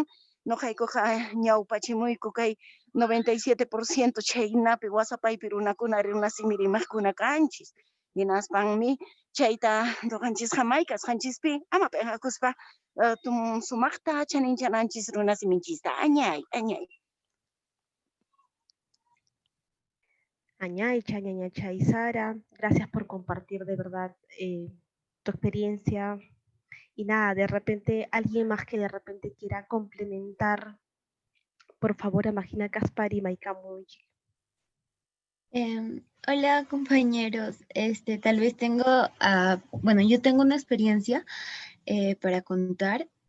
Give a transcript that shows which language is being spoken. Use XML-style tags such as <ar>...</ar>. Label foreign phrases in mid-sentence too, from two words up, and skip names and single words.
<qu>Nuqaykuqa ñawpachimuyku kay 97% chaynapi wasapaypi runakuna runa simi rimaqkuna kanchis. Hinaspanmi chayta nuqanchis hamay kasqanchispi ama penqakuspa sumaqta chaninchananchis runa siminchista añay. Añaycha, ñañacha</qu> <es>y Sara, gracias por compartir de verdad tu experiencia. Y nada, de repente, alguien más que de repente quiera complementar, por favor, Amagina Caspar y Maika Muji. Hola compañeros, tal vez tengo, bueno, yo tengo una experiencia para contar.</es>